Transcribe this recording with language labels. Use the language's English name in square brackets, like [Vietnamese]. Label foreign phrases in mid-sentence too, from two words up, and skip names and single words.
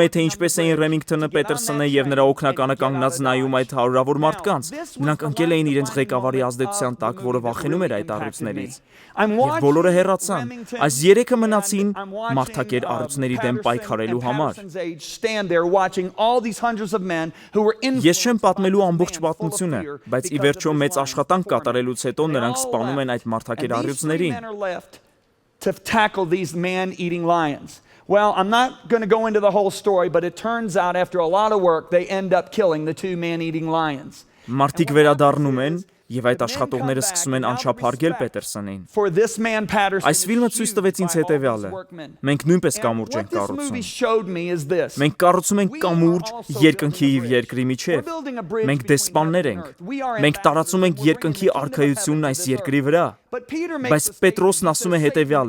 [Armenian] էի, թե ինչպես էին Ռեմինգթոնը, Պետերսոնը եւ նրա օգնականը կանգնած նայում այդ հարյուրավոր մարդկանց։ Նրանք ընկել էին իրենց ղեկավարի ազդեցության տակ, որը վախենում էր այդ առյուծներից։ Եվ բոլորը հեռացան։ Այս երեքը մնացին մարդակեր առյուծների դեմ պայքարելու համար։ Ես չեմ պատմելու ամբողջ պատմությունը, բայց ի վերջո մեծ աշխատանք կատարելուց հետո նրանք սպանում են այդ մարդակեր առյուծներին։ [English] Well, I'm not going to go into the whole story, but it turns out after a lot of work, they end up killing the two man-eating lions. [Armenian] Մարդիկ վերադառնում են եւ այդ աշխատողները սկսում են անչափ հարգել Պետերսոնին։ Այս ֆիլմը ցույց տվեց ինձ հետեւյալը. մենք նույնպես կամուրջ ենք կառուցում։ Մենք կառուցում ենք կամուրջ երկնքի եւ երկրի միջեւ։ Մենք դեսպաններ ենք։ Մենք տարածում ենք երկնքի արքայությունն այս երկրի վրա։ Բայց Պետրոսն ասում է հետեւյալը.